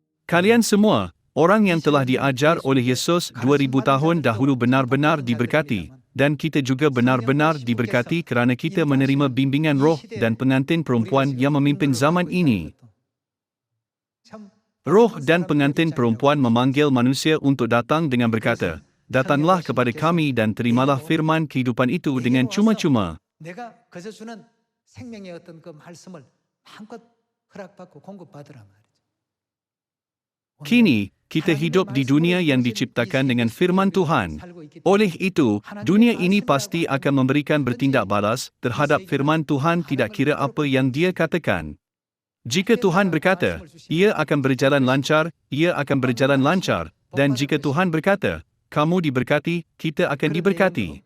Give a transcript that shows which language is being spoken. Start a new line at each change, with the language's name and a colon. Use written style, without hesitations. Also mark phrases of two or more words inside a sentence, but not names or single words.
Malay: Kalian semua, orang yang telah diajar oleh Yesus 2000 tahun dahulu benar-benar diberkati, dan kita juga benar-benar diberkati kerana kita menerima bimbingan roh dan pengantin perempuan yang memimpin zaman ini. Roh dan pengantin perempuan memanggil manusia untuk datang dengan berkata, "Datanglah kepada kami dan terimalah firman kehidupan itu dengan cuma-cuma."
Korean: 내가 그저 주는 생명의 어떤 그 말씀을 마음껏 허락받고 공급받으라 말이죠.
Malay: Kini, kita hidup di dunia yang diciptakan dengan firman Tuhan. Oleh itu, dunia ini pasti akan memberikan bertindak balas terhadap firman Tuhan tidak kira apa yang dia katakan. Jika Tuhan berkata, ia akan berjalan lancar, ia akan berjalan lancar, dan jika Tuhan berkata, kamu diberkati, kita akan diberkati.